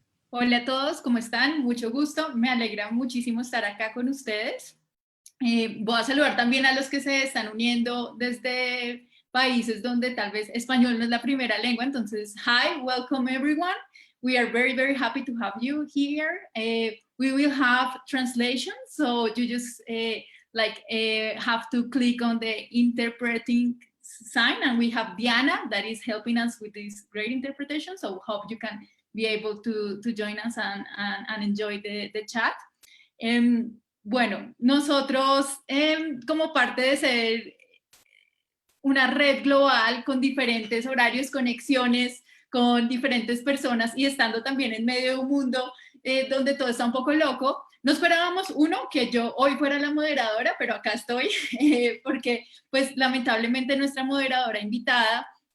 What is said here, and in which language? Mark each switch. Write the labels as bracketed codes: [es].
[es] Hola a todos, ¿cómo están? Mucho gusto, me alegra muchísimo estar acá con ustedes. Voy a saludar también a los que se están uniendo desde países donde tal vez español no es la primera lengua, entonces, [en] hi, welcome everyone. We are very, very happy to have you here. We will have translation, so you just have to click on the interpreting sign, and we have Diana that is helping us with this great interpretation, so hope you can be able to join us and enjoy the chat. [es] Bueno, nosotros como parte de ser una red global con diferentes horarios, conexiones con diferentes personas y estando también en medio de un mundo donde todo está un poco loco, no esperábamos, que yo hoy fuera la moderadora, pero acá estoy porque pues lamentablemente nuestra moderadora invitada